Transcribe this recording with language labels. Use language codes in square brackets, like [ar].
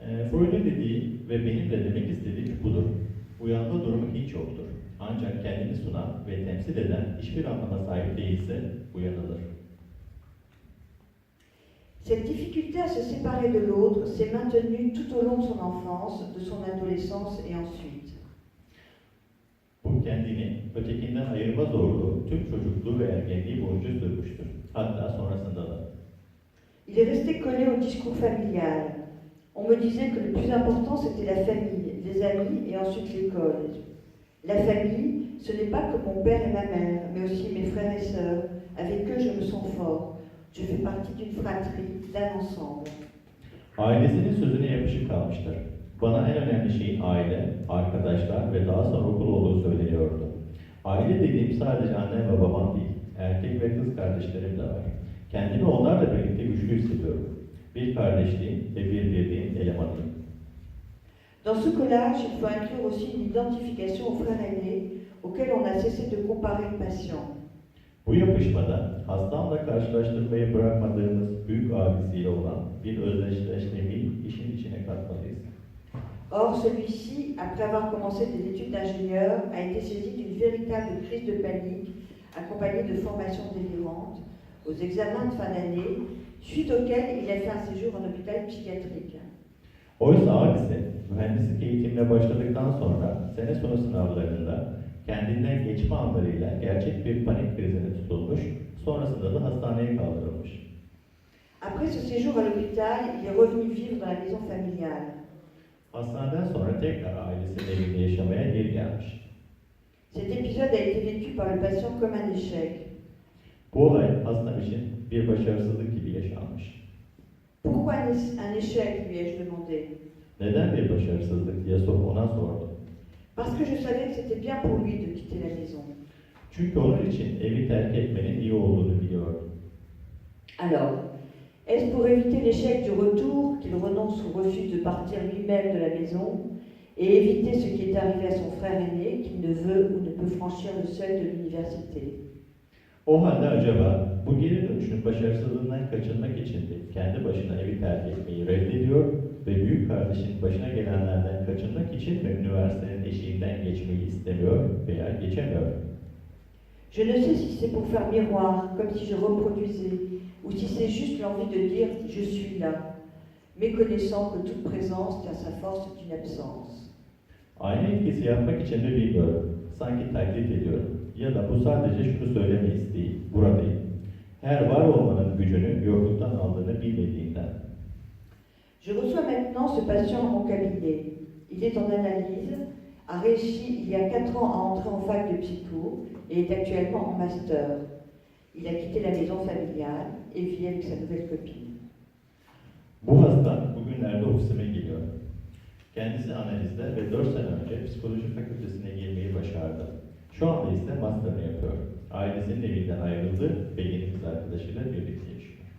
[tr] Freud'un dediği ve benim de demek istediğim budur. Uyanma durumu hiç yoktur. Ancak kendini sunan ve temsil eden hiçbir anlama sahip değilse uyanılır. [fr] Cette difficulté à se séparer de l'autre s'est maintenue tout au long de son enfance, de son adolescence et ensuite. [tr] Bu kendini ötekinden ayırma zorluğu tüm çocukluğu ve ergenliği boyunca sürmüştür. Hatta sonrasında da. [fr] Il est resté collé au discours familial. On me disait que le plus important c'était la famille, les amis et ensuite l'école. La famille, ce n'est pas que mon père et ma mère, mais aussi mes frères et sœurs. Avec eux, je me sens fort. Je fais partie d'une fratrie, d'un ensemble. [tr] Ailesinin sözüne yapışık kalmıştır. Bana en önemli şeyin aile, arkadaşlar ve daha sonra okul olduğu söyleniyordu. Aile dediğim sadece annem ve babam değil, erkek ve kız kardeşlerim de var. Kendimi onlarla birlikte güçlü hissediyorum. Bir kardeşliğin ve bir birliğin elemanıyım. [fr] Dans ce collage, il faut inclure aussi une identification aux frères aînés, auxquels on a cessé de comparer le patient. [tr] Bu yapışmada hastamla karşılaştırmayı bırakmadığımız büyük abisiyle olan bir özdeşleşmeyi işin içine katmalıyız. [fr] Or, celui-ci, après avoir commencé des études d'ingénieur, a été saisi d'une véritable crise de panique, accompagnée de formations délirantes, aux examens de fin d'année, suite auxquels il a fait un séjour en hôpital psychiatrique. [tr] Oysa abisi mühendislik eğitimine başladıktan sonra sene sonu sınavlarında kendinden geçme anlarıyla gerçek bir panik krizine tutulmuş, sonrasında da hastaneye kaldırılmış. [fr] Après ce séjour à l'hôpital, il est revenu vivre dans la maison familiale. [tr] Hastaneden sonra tekrar ailesinin evinde yaşamaya geri gelmiş. [fr] Cet épisode a été vécu par le patient comme un échec. [tr] Bu olay hastam için bir başarısızlık gibi yaşanmış. [fr] Pourquoi un échec, lui ai-je demandé. [tr] Neden bir başarısızlık diye ona sordum. [fr] Parce que je savais que c'était bien pour lui de quitter la maison. [tr] Çünkü onun için evi terk etmenin iyi olduğunu biliyordum. [fr] Alors, est-ce pour éviter l'échec du retour qu'il renonce ou refuse de partir lui-même de la maison et éviter ce qui est arrivé à son frère aîné qui ne veut ou ne peut franchir le seuil de l'université? [tr] O halde acaba bu geri dönüşün başarısızlığından kaçınmak için de kendi başına evi terk etmeyi reddediyor ve büyük kardeşin başına gelenlerden kaçınmak için mi üniversitenin eşiğinden geçmeyi istemiyor veya geçemiyor? [fr] Je ne sais si c'est pour faire miroir, comme si je reproduisais, ou si c'est juste l'envie de dire « je suis là », méconnaissant que toute présence tient sa force d'une absence. [tr] Aynı etkisi yapmak için mi bilmiyorum. Sanki taklit ediyorum. Ya da bu sadece şunu söyleme isteği, buradayım. Her var olmanın gücünü yokluktan aldığını bilmediğinden. [fr] Je reçois maintenant ce patient à mon cabinet. Il est en analyse, a réussi il y a 4 ans à entrer en fac de psycho et est actuellement en master. Il a quitté la maison familiale et vit avec sa nouvelle copine. [tr] Bu hasta bugünlerde ofisime geliyor. Kendisi analizde ve 4 sene önce psikoloji fakültesine girmeyi başardı. Şu anda ise master'ını yapıyor. annesinin evinden ayrıldı ve yeni kız arkadaşıyla birlikte yaşıyor.